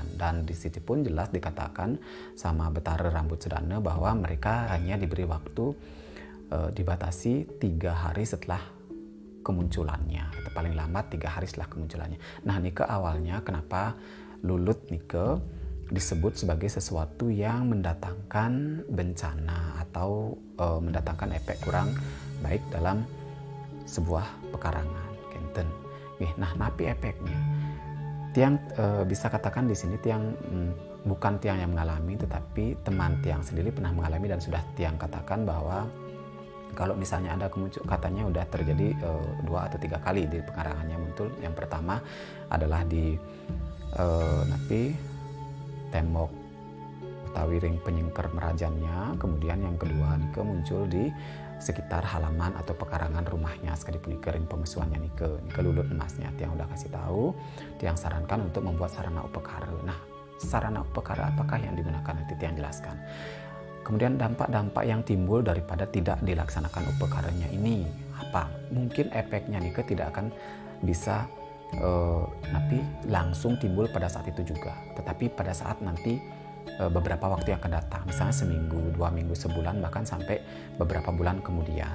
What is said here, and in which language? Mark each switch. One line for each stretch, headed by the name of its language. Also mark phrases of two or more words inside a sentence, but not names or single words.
Indonesian: Dan di situ pun jelas dikatakan sama Betara Rambut Sedana bahwa mereka hanya diberi waktu dibatasi 3 hari setelah kemunculannya, atau paling lambat 3 hari setelah kemunculannya. Nah, nike awalnya kenapa lulut nike disebut sebagai sesuatu yang mendatangkan bencana atau mendatangkan efek kurang baik dalam sebuah pekarangan, kenten. Nah, napi efeknya? Tiang bisa katakan di sini tiang bukan tiang yang mengalami, tetapi teman tiang sendiri pernah mengalami dan sudah tiang katakan bahwa kalau misalnya ada katanya udah terjadi 2 atau 3 kali di pekarangannya muncul. Yang pertama adalah di napi tembok
Balinese: utawi ring penyingker
Indonesian: merajannya. Kemudian yang kedua nike muncul di sekitar halaman atau pekarangan rumahnya sekali
Balinese: punika ring pemesuannya nike
Indonesian: lulut emasnya. Tiang udah kasih tahu, tiang sarankan untuk membuat sarana upekara. Nah, sarana upekara apakah yang digunakan nanti tiang jelaskan. Kemudian dampak-dampak yang timbul daripada tidak dilaksanakan upekaranya ini apa? Mungkin efeknya nike tidak akan bisa tapi langsung timbul pada saat itu juga, tetapi pada saat nanti beberapa waktu yang akan datang, misalnya seminggu, 2 minggu, sebulan, bahkan sampai beberapa bulan kemudian.